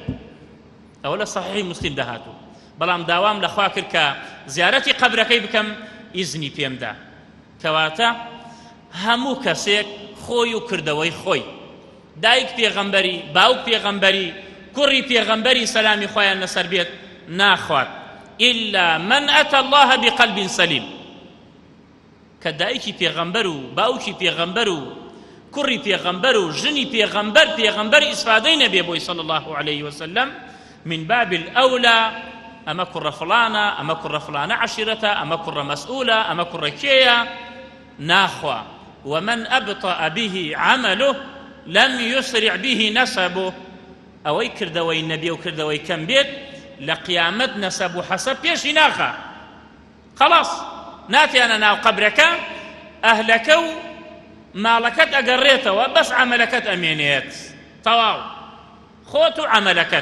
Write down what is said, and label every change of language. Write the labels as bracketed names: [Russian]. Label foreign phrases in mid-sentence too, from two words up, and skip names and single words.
[Central Kurdish] ئەوە لە صەحیحی موسلیم داهاتوو. بەڵام داوام لەخوا کرد کە زیارەتی قەبرەکەی بکەم ئیزنی پێمدا. کەواتە هەموو کەسێک خۆی و کردەوەی خۆی، دایک پێغەمبەری، باوک پێغەمبەری، کوڕی پێغەمبەری سەلامی خۆیان لەسەر بێت ناخوات [Arabic] إلا من أتى الله بقلب سليم. [Central Kurdish] کە دایکی پێغەمبەر و باوکی پێغەمبەر و کوڕی پێغەمبەر و ژنی پێغەمبەر ئیسفادەی نەبێ بۆی [Arabic] صلی الله عليه وسلم من باب الأولى [Central Kurdish] ئەمە کوڕە فڵانە، ئەمە کوڕە فڵانە عەشیرەتە، ئەمە کوڕە مەسئولە، ئەمە کوڕە کێیە ناخوا. [Arabic] ومن أبطأ به عمله لم يسرع به نسبه. [Central Kurdish] ئەوەی کردەوەی نەبێ و کردەوەی کەم بێت لە قیامەت نەسەب و حەسەب پێشی ناخا. خەڵاس ناتیانە ناو قەبرەکە، ئەهلەکە و ماڵەکەت ئەگەڕێتەوە، بەس عەمەلەکەت ئەمێنێت. تەواو خۆت و عەمەلەکەت.